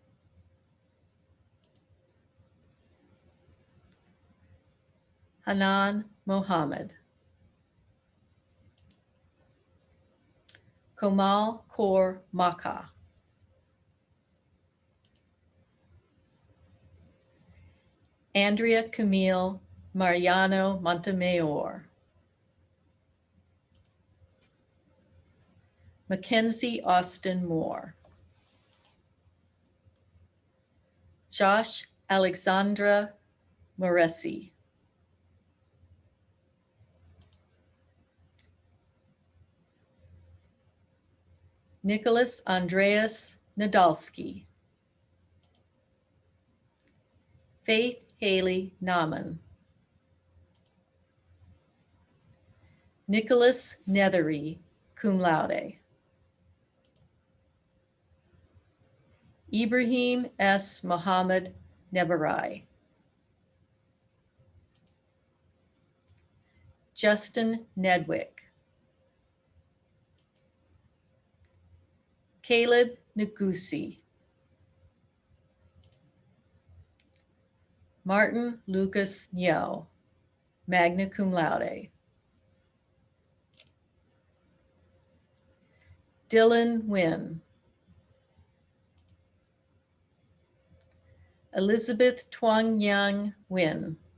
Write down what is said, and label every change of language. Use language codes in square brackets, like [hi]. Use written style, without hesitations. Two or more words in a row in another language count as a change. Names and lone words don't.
[en] Hanan Mohammed. Komal Kaur Makha. Andrea Camille Mariano Montemayor. Mackenzie Austin Moore. Josh Alexandra Moresi. Nicholas Andreas Nadalski. Faith Haley Nauman. Nicholas Nethery, [la] cum laude. [en] Ibrahim S. Mohammed Nebarai. Justin Nedwick. Caleb Nagusi. Martin Lucas Nyo, [la] magna cum laude. [en] Dylan Nguyen. Elizabeth Tuong Yang Nguyen.